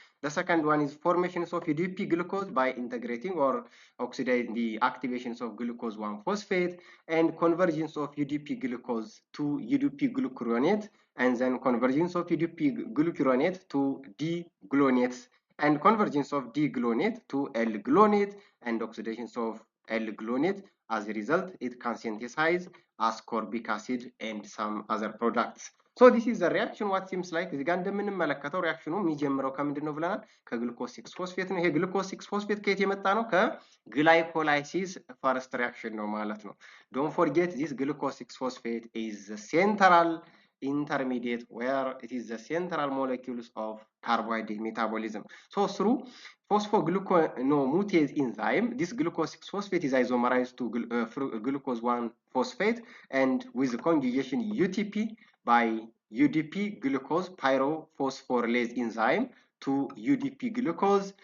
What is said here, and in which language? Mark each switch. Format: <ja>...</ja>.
<en>The second one is formation of UDP glucose by integrating or oxidizing the activations of glucose 1-phosphate and convergence of UDP glucose to UDP glucuronate and then convergence of UDP glucuronate to D-gluonates and convergence of D-gluonate to L-gluonate and oxidations of L-gluonate. As a result, it can synthesize ascorbic acid and some other products. So this is the reaction what seems like</en> <am>እዚህ ጋር እንደምንመለከተው ሪአክሽኑ የሚጀምረው ከምንድን ነው ብለናል ከግሉኮስ 6 ፎስፌት ነው። ይሄ ግሉኮስ 6 ፎስፌት ከየት የመጣ ነው? ከግላይኮላይሲስ ፈርስት ሪአክሽን ነው ማለት ነው።</am> <en>Don't forget this glucose 6 phosphate is the central intermediate where it is the central molecules of carbohydrate metabolism. So through phosphoglucosamine enzyme, this glucose 6 phosphate is isomerized to glucose 1-phosphate and with conjugation UTP by UDP glucose pyrophosphorylase enzyme to UDP glucose.</en>